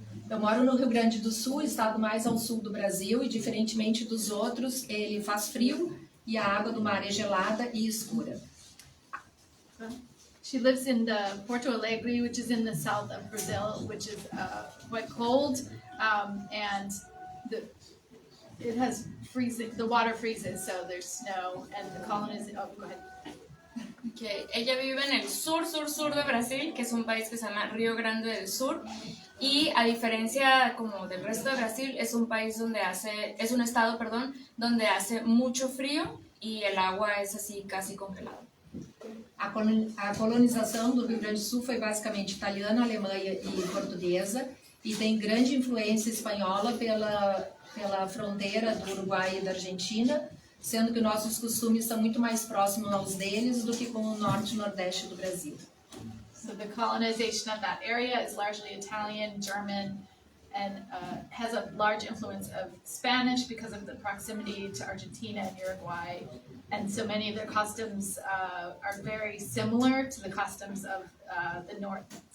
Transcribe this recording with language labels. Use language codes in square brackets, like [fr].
[pt] Eu moro no Rio Grande do Sul, estado mais ao sul do Brasil, e diferentemente dos outros, ele faz frio e a água do mar é gelada e escura. [en] She lives in the Porto Alegre, which is in the south of Brazil, which is quite cold, and it has freezing. The water freezes, so there's snow, and the colonies. Oh, go ahead. Okay. [es] Ella vive en el sur de Brasil, que es un país que se llama Río Grande del Sur, y a diferencia como del resto de Brasil, es un país es un estado, perdón, donde hace mucho frío y el agua es así casi congelada. [pt] A colonização do Rio Grande do Sul foi basicamente italiana, alemã e portuguesa, e tem grande influência espanhola pela fronteira do Uruguai e da Argentina, sendo que nossos costumes são muito mais próximos aos deles do que com o norte e nordeste do Brasil. [en] So the colonization of that area is largely Italian, German, and has a large influence of Spanish because of the proximity to Argentina and Uruguay. And so many of their customs are very similar to the customs of the north.